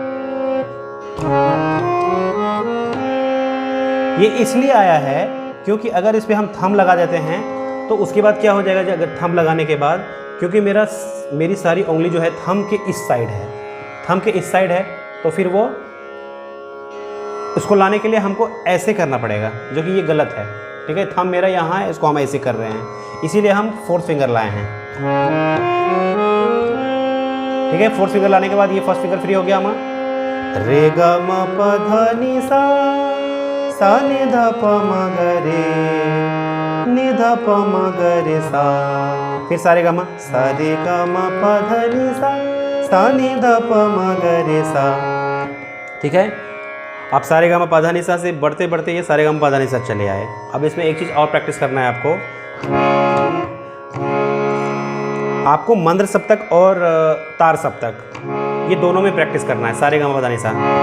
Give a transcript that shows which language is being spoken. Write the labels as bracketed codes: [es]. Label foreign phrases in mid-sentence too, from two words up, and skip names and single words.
[hi] ये इसलिए आया है क्योंकि अगर इस पे हम थंब लगा देते हैं तो उसके बाद क्या हो जाएगा, अगर थंब लगाने के बाद, क्योंकि मेरी सारी उंगली जो है थंब के इस साइड है, थंब के इस साइड है, तो फिर वो उसको लाने के लिए हमको ऐसे करना पड़ेगा, जो कि ये गलत है, ठीक है। थंब मेरा यहाँ है, इसको हम ऐसे कर रहे हैं, इसीलिए हम [en] fourth finger [hi] लाए हैं, ठीक है। [en] fourth finger [hi] लाने के बाद ये [en] first finger free [hi] हो गया हमारा, रे ग म प ध नि सा, सा नि ध प म ग रे, नि ध प म ग रे सा। फिर सारे गा मा, सा रे ग म प ध नि सा, सा नि ध प म ग रे सा, ठीक है। आप सारे गा मा पा धा नि सा से बढ़ते बढ़ते ये सारे गा मा पा धा नि सा चले आए। अब इसमें एक चीज़ और प्रैक्टिस करना है आपको मंद्र सप्तक और तार सप्तक, ये दोनों में प्रैक्टिस करना है, सारे गा मा पा धा नि सा।